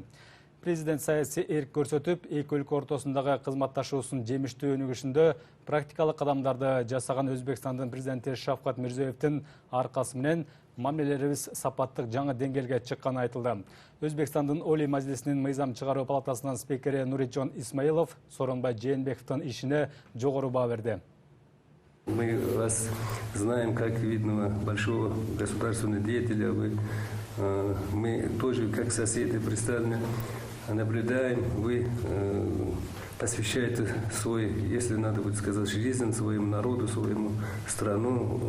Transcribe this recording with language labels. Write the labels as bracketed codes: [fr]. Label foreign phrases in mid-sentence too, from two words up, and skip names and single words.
[ky] Президент саясий эрк көрсөтүп, эки өлкө ортосундагы кызматташуусунун жемиштүү өнүгүшүндө практикалык кадамдарды жасаган Өзбекстандын президенти Шавкат Мирзиёевдин аркасы менен мамилелерибиз сапаттык жаңы деңгээлге чыкканы айтылды. Өзбекстандын Олий Мажлисинин мыйзам чыгаруу палатасынын спикери Нуриджон Исмаилов Сооронбай Жээнбековдун ишине жогору баа берди. [ru] Мы вас знаем как видного большого государственного деятеля. Мы тоже как соседи пристально наблюдаем. Вы посвящаете свой, если надо будет сказать, жизнь своему народу, своему страну.